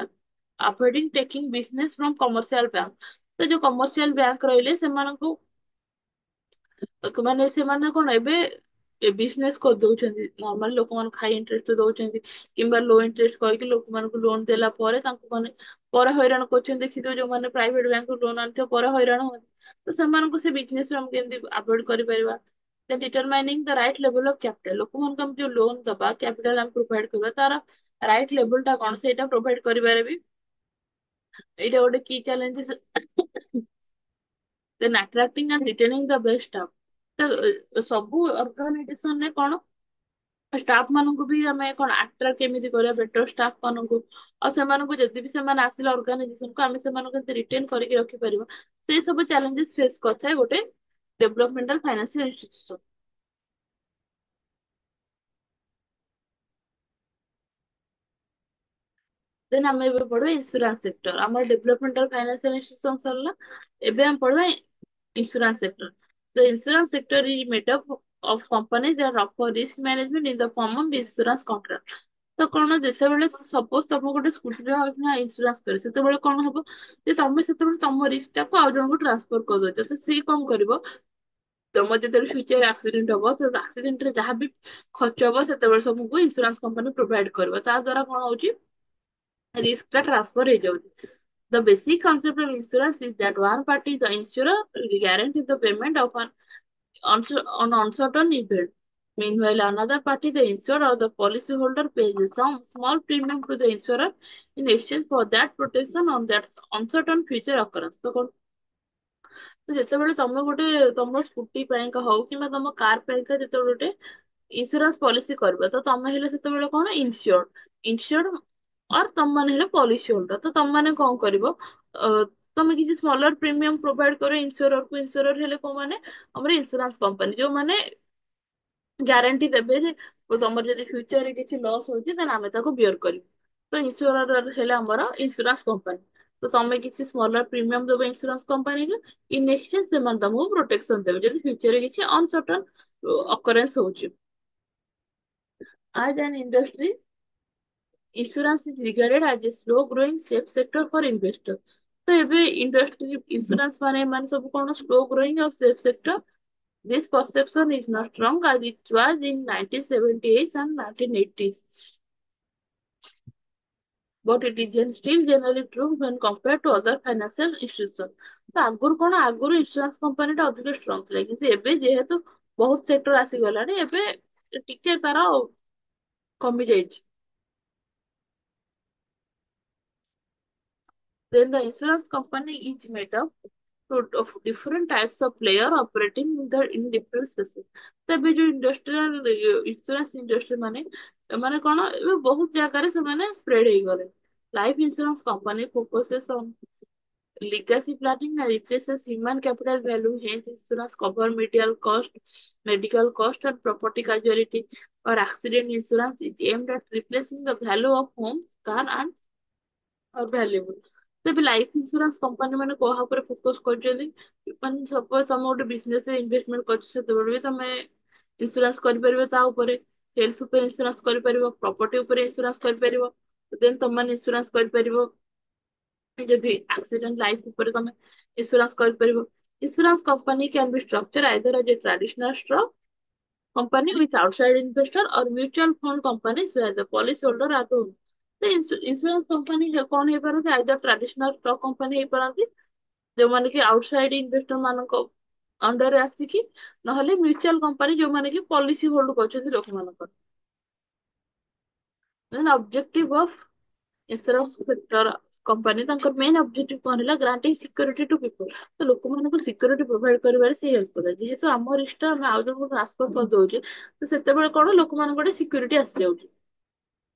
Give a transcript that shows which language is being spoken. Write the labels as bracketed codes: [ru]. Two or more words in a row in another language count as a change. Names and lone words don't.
[en] avoiding taking business from commercial bank [or] ତ ଯୋଉ [en] commercial bank [or] ରହିଲେ ସେମାନଙ୍କୁ ମାନେ ସେମାନେ କଣ ଏବେ ବିଜନେସ କରିଦଉଛନ୍ତି ନର୍ମାଲ ଲୋକମାନଙ୍କୁ [en] high interest [or] ଦଉଛନ୍ତି କିମ୍ବା [en] low interest [or] କହିକି ଲୋକମାନଙ୍କୁ ଲୋନ ଦେଲା ପରେ ତାଙ୍କୁ ମାନେ ପରେ ହଇରାଣ କରୁଛନ୍ତି ଦେଖିଥିବ ଯୋଉମାନେ ପ୍ରାଇଭେଟ ବ୍ୟାଙ୍କରୁ ଲୋନ ଆଣିଥିବ ପରେ ହଇରାଣ ହୁଅନ୍ତି ତ ସେମାନଙ୍କୁ ସେ ବିଜନେସ ଆମେ କେମିତି ଆଭଏଡ କରିପାରିବା। [en] then determining the right level of capital [or] ଲୋକମାନଙ୍କୁ ଆମେ ଯୋଉ ଲୋନ ଦବା କ୍ୟାପିଟାଲ ଆମେ ପ୍ରୋଭାଇଡ କରିବା ତାର [en] right level [or] ଟା କଣ ସେଇଟା ପ୍ରୋଭାଇଡ କରିବାରେ ବି ଏଇଟା ଗୋଟେ କି ଚ୍ୟାଲେଞ୍ଜେସ। [en] then attracting and retaining the best staff [or] ତ ସବୁ ଅର୍ଗାନାଇଜେସନରେ କଣ ଷ୍ଟାଫ ମାନଙ୍କୁ ବି ଆମେ କଣ ଆଟ୍ରାକ୍ଟ କେମିତି କରିବା [en] better staff [or] ମାନଙ୍କୁ ଆଉ ସେମାନଙ୍କୁ ଯଦି ବି ସେମାନେ ଆସିଲେ ଅର୍ଗାନାଇଜେସନକୁ ଆମେ ସେମାନଙ୍କୁ କେମିତି ରିଟେନ୍ କରିକି ରଖିପାରିବା ସେଇ ସବୁ [en] challenges face [or] କରିଥାଏ ଗୋଟେ [en] developmental financial institution. [or] ଦେନ୍ ଆମେ ଏବେ ପଢିବା [en] insurance sector [or] ଆମର [en] developmental financial institution [or] ସରିଲା ଏବେ ଆମେ ପଢିବା [en] insurance sector। The insurance sector is made up of companies that offer risk management in the form of insurance contract। [or] ତ କଣ ଯେତେବେଳେ ସପୋଜ ତମକୁ ଗୋଟେ ସ୍କୁଟିର ଇନ୍ସୁରାନ୍ସ କରିବ ସେତେବେଳେ କଣ ହବ ଯେ ତମେ ସେତେବେଳେ ତମ ରିସ୍କ ଟାକୁ ଆଉ ଜଣଙ୍କୁ ଟ୍ରାନ୍ସଫର କରିଦଉଛ ତ ସିଏ କଣ କରିବ ତମର ଯେତେବେଳେ [en] future accident [or] ହବ ତ ଆକ୍ସିଡେଣ୍ଟରେ ଯାହା ବି ଖର୍ଚ୍ଚ ହବ ସେତେବେଳେ ସବୁକୁ [en] insurance company [or] ପ୍ରୋଭାଇଡ କରିବ ତା ଦ୍ଵାରା କଣ ହଉଛି risk ଟା transfer ହେଇଯାଉଛି। [en] The basic concept of insurance is that one party, the insurer, guarantees the payment of an uncertain event. Meanwhile, another party, the insurer or the policyholder, pays some small premium to the insurer in exchange for that protection on that uncertain future occurrence। [or] ତ ଯେତେବେଳେ ତମେ ଗୋଟେ ତମ ସ୍କୁଟି ପାଇଁକା ହଉ କିମ୍ବା ତମ କାର ପାଇଁକା ଯେତେବେଳେ ଗୋଟେ [en] insurance policy [or] କରିବ ତ ତମେ ହେଲେ ସେତେବେଳେ କଣ [en] insured or [or] ତମମାନେ ହେଲେ [en] policy holder [or] ତ ତମମାନେ କଣ କରିବ ଅ, ତମେ କିଛି [en] smaller premium provide [or] କର [en] insurer insurer [or] ହେଲେ କୋଉମାନେ ଆମର [en] insurance company [or] ଯୋଉମାନେ ଗ୍ୟାରେଣ୍ଟି ଦେବେ ଯେ ତମର ଯଦି ଫ୍ୟୁଚରରେ କିଛି ଲସ୍ ହଉଛି ତାହେଲେ ଆମେ ତାକୁ ବିୟର କରିବୁ ତ ଇନ୍ସୁରର ହେଲେ ଆମର [en] insurance company [or] ତ ତମେ କିଛି [en] smaller premium [or] ଦେବ ଇନ୍ସୁରାନ୍ସ କମ୍ପାନୀକୁ [en] in exchange [or] ସେମାନେ ତମକୁ ପ୍ରୋଟେକ୍ସନ ଦେବେ ଯଦି ଫ୍ୟୁଚରରେ କିଛି [en] uncertain occurrence [or] ହଉଛି। [en] As an industry, insurance is regarded as a slow growing safe sector for investors। [or] ତ ଏବେ ଇଣ୍ଡଷ୍ଟ୍ରି ଇନ୍ସୁରାନ୍ସ ମାନେ ସବୁ କଣ [en] slow growing [or] ଆଉ [en] safe sector. This perception is not strong as it was in 1978 and 1980s, but it is still generally true when compared to other financial institutions। [or] ତ ଆଗରୁ କଣ ଆଗରୁ [en] insurance company [or] ଟା ଅଧିକ ଷ୍ଟ୍ରଙ୍ଗ ଥିଲା କିନ୍ତୁ ଏବେ ଯେହେତୁ ବହୁତ ସେକ୍ଟର ଆସିଗଲାଣି ଏବେ ଟିକେ ତାର କମି ଯାଇଛି। [en] Then the insurance company is made up of different types of player operating in different spaces। [or] ତ ଏବେ ଯୋଉ [en] industrial insurance industry [or] ମାନେ ମାନେ କଣ ଏବେ ବହୁତ ଜାଗାରେ ସେମାନେ ସ୍ପ୍ରେଡ ହେଇଗଲେ। [en] life insurance company focuses on legacy planning and replaces human capital value, hence insurance cover medical cost and property casualty or accident insurance is aimed at replacing the value of homes, car and or valuable। [or] ତ ଏବେ [en] life insurance company [or] ମାନେ କାହା ଉପରେ ଫୋକସ କରୁଛନ୍ତି ମାନେ ସପୋଜ ତମେ ଗୋଟେ ବିଜନେସ ରେ ଇନଭେଷ୍ଟମେଣ୍ଟ କରୁଛ ସେତେବେଳେ ବି ତମେ ଇନ୍ସୁରାନ୍ସ କରିପାରିବ ତା ଉପରେ ହେଲ୍ଥ ଉପରେ ଇନ୍ସୁରାନ୍ସ କରିପାରିବ ପ୍ରପର୍ଟି ଉପରେ ଇନ୍ସୁରାନ୍ସ କରିପାରିବ ଦେନ୍ ତମମାନେ ଇନ୍ସୁରାନ୍ସ କରିପାରିବ ଯଦି ଆକ୍ସିଡେଣ୍ଟ ଲାଇଫ ଉପରେ ତମେ ଇନ୍ସୁରାନ୍ସ କରିପାରିବ। [en] insurance company can be structure either as a traditional stock company with outside investor or mutual fund companies where the policyholder are the owner। [or] ତ [en] insurance company [or] କଣ ହେଇପାରନ୍ତି [en] either traditional stock company [or] ହେଇପାରନ୍ତି ଯୋଉମାନେ କି [en] outside investor [or] ମାନଙ୍କ ଅଣ୍ଡରରେ ଆସିକି ନହେଲେ [en] mutual company [or] ଯୋଉମାନେ କି [en] policy hold [or] କରୁଛନ୍ତି ଲୋକମାନଙ୍କର। [en] then objective of insurance sector company [or] ତାଙ୍କର [en] main objective [or] କଣ ହେଲା [en] granting security to people [or] ତ ଲୋକମାନଙ୍କୁ [en] security provide [or] କରିବାରେ ସେ ହେଲ୍ପ କରେ ଯେହେତୁ ଆମ ରିସ୍କ ଆମେ ଆଉ ଜଣଙ୍କୁ ଟ୍ରାନ୍ସଫର କରିଦଉଛେ ତ ସେତେବେଳେ କଣ ଲୋକମାନଙ୍କୁ ଗୋଟେ ସିକ୍ୟୁରିଟି ଆସିଯାଉଛି।